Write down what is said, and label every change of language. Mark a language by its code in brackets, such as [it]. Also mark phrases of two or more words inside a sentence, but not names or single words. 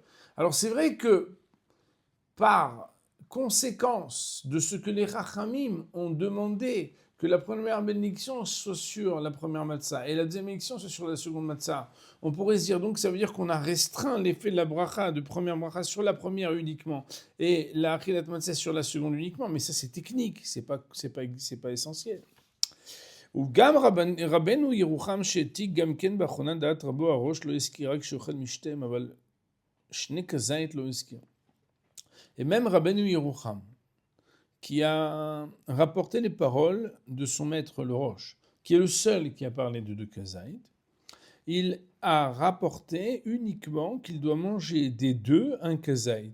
[fr] Alors c'est vrai que par conséquence de ce que les rachamim ont demandé, que la première bénédiction soit sur la première matzah et la deuxième bénédiction soit sur la seconde matzah, on pourrait se dire donc ça veut dire qu'on a restreint l'effet de la bracha, de première bracha sur la première uniquement et la [he] אכילת מצה [fr] sur la seconde uniquement, mais ça c'est technique, c'est pas essentiel. [he] וגם רבנו ירוחם שהעתיק גם כן באחרונה דעת רבו הראש לא הזכיר רק שאוכל משתיהם, אבל שני כזית לא הזכיר. [fr] Et même Rabbeinu Yerucham, qui a rapporté les paroles de son maître le Roche, qui est le seul qui a parlé de deux kazaït, il a rapporté uniquement qu'il doit manger des deux un kazaït.